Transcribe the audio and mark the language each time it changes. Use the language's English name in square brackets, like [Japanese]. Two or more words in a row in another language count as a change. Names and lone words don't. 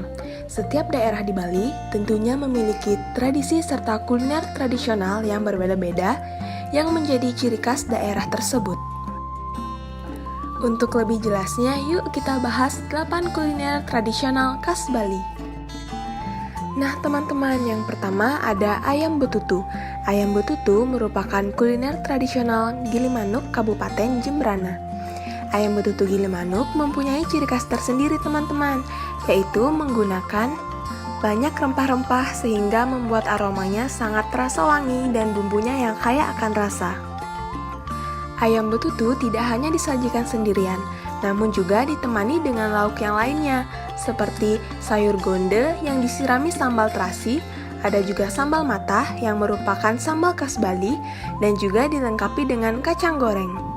[Indonesian] Setiap daerah di Bali tentunya memiliki tradisi serta kuliner tradisional yang berbeda-beda yang menjadi ciri khas daerah tersebut. Untuk lebih jelasnya, yuk kita bahas 8 kuliner tradisional khas Bali. Nah teman-teman, yang pertama ada ayam betutu. Ayam betutu merupakan kuliner tradisional Gilimanuk, Kabupaten Jembrana. Ayam betutu Gilimanuk mempunyai ciri khas tersendiri teman-teman, yaitu menggunakan banyak rempah-rempah sehingga membuat aromanya sangat terasa wangi dan bumbunya yang kaya akan rasa. Ayam betutu tidak hanya disajikan sendirian, namun juga ditemani dengan lauk yang lainnya, seperti sayur gonde yang disirami sambal terasi, ada juga sambal matah yang merupakan sambal khas Bali, dan juga dilengkapi dengan kacang goreng.